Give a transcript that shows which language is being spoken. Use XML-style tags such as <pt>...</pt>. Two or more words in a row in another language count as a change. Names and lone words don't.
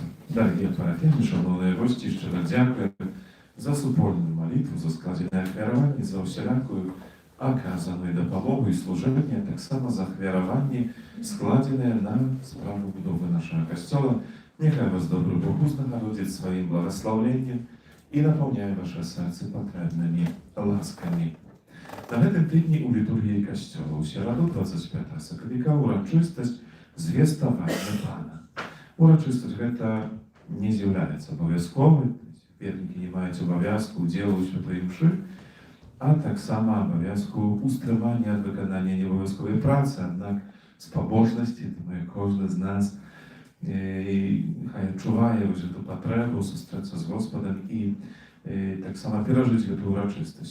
<uk>Дорогі парафіяни, шановні гості, щиро дякую за супольну молитву, за складене ахвяровання, за всілякую оказану допомогу і служення, так само за ахвяровання, складене на справу будови нашого костьола. Нехай вас добрий Бог узнагородить своїм благословенням і наповняє ваше серце потребними ласками.</uk> <be>На гэтым тыдні ў літургіі касцёла ў сераду 25 сакавіка урачыстасць звеставання Пана. Урачыстасць гэта не з'яўляецца абавязковай, вернікі не маюць абавязку удзелу ў святой імшы, а таксама абавязку устрымання ад выканання неабавязковай працы, аднак з пабожнасці, думаю, кожны з нас хай адчувае гэту патрэбу сустрэцца з Господам і так само перажыць гэту урачыстасць.</be>